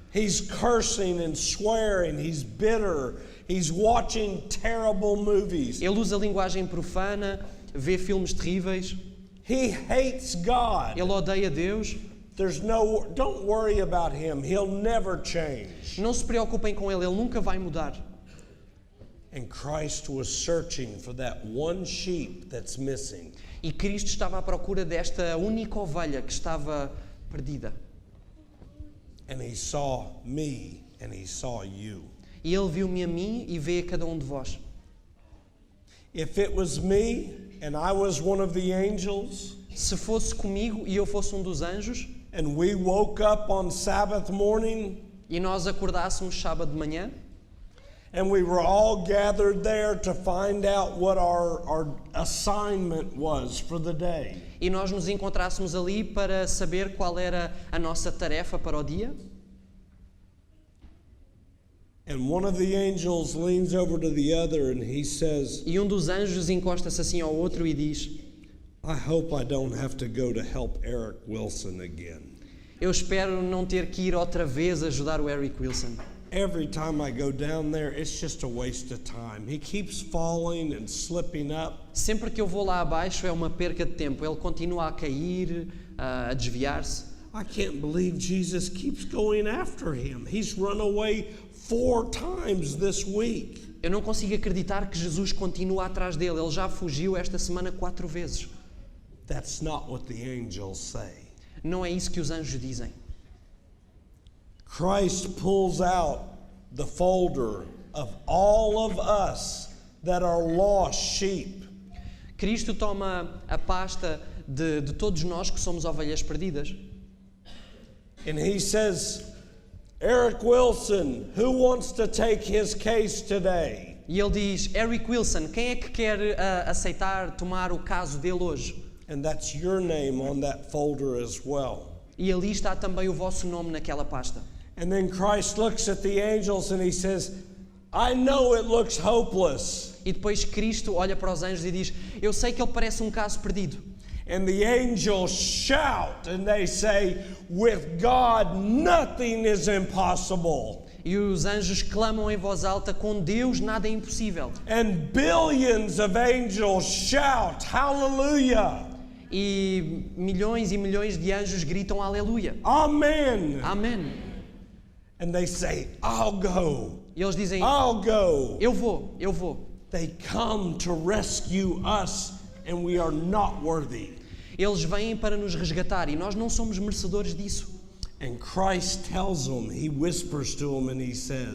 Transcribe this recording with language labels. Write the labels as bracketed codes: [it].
[en] He's cursing and swearing. He's bitter. He's watching terrible movies. [pt] Ele usa linguagem profana, vê filmes terríveis. [en] He hates God. [pt] Ele odeia Deus. [en] Don't worry about him. He'll never change. [pt] Não se preocupem com ele nunca vai mudar. [en] And Christ was searching for that one sheep that's missing. [pt] E Cristo estava à procura desta única ovelha que estava perdida. [en] And he saw me and he saw you. [pt] E ele viu-me a mim e vê a cada um de vós. [en] If it was me and I was one of the angels, [pt] Se fosse comigo e eu fosse um dos anjos, [en] and we woke up on Sabbath morning, [pt] e nós acordássemos sábado de manhã, [en] and we were all gathered there to find out what our assignment was for the day. [pt] e nós nos encontrássemos ali para saber qual era a nossa tarefa para o dia, [en] And one of the angels leans over to the other and he says, [pt] e um dos anjos encosta-se assim ao outro e diz: [en] I hope I don't have to go to help Eric Wilson again. [pt] eu espero não ter que ir outra vez ajudar o Eric Wilson. [en] Every time I go down there, it's just a waste of time. He keeps falling and slipping up. [pt] Sempre que eu vou lá abaixo é uma perca de tempo. Ele continua a cair, a desviar-se. [en] I can't believe Jesus keeps going after him. He's run away 4 times this week. [pt] Eu não consigo acreditar que Jesus continua atrás dele. Ele já fugiu esta semana 4 vezes. [en] That's not what the angels say. [pt] Não é isso que os anjos dizem. [en] Christ pulls out the folder of all of us that are lost sheep. [pt] Cristo toma a pasta de todos nós que somos ovelhas perdidas. [en] And he says, Eric Wilson, who wants to take his case today? [pt] E ele diz, Eric Wilson, quem é que quer aceitar tomar o caso dele hoje? [en] And that's your name on that folder as well. [pt] E ali está também o vosso nome naquela pasta. [en] And then Christ looks at the angels and he says, I know it looks hopeless. [pt] E depois Cristo olha para os anjos e diz, eu sei que ele parece um caso perdido. [en] And the angels shout and they say, with God nothing is impossible. [pt] E os anjos clamam em voz alta, com Deus nada é impossível. [en] And billions of angels shout, hallelujah. [pt] E milhões de anjos gritam aleluia. [en] Amen. [pt] Amém. [en] And they say, I'll go. [pt] E eles dizem, [en] I'll go. [pt] eu vou. [en] They come to rescue us and we are not worthy. [pt] Eles vêm para nos resgatar e nós não somos merecedores disso. [en] And Christ tells them, he whispers to them and he says,